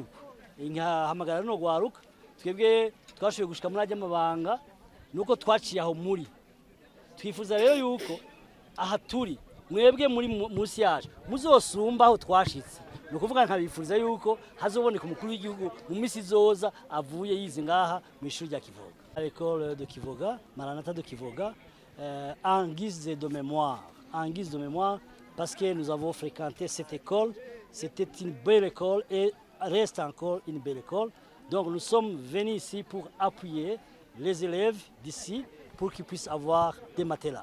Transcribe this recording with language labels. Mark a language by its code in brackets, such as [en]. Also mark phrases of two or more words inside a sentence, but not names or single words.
[rn] Hamagara no gwaruka twebwe twashoboye gushika muri ajya amabanga nuko twaciye aho muri. Twifuza rero yuko aha turi mwebwe muri munsi yacu muzosumba aho twashitse, nukuvuga nkabifuriza yuko hazoboneka umukuru w'igihugu mu misi zoza avuye yize ngaha mu ishuri rya Kivoga. [fr] À l'école de Kivoga, Maranatha de Kivoga, en guise de mémoire, parce que nous avons fréquenté cette école, c'était une belle école et reste encore une belle école. Donc nous sommes venus ici pour appuyer les élèves d'ici pour qu'ils puissent avoir des matelas.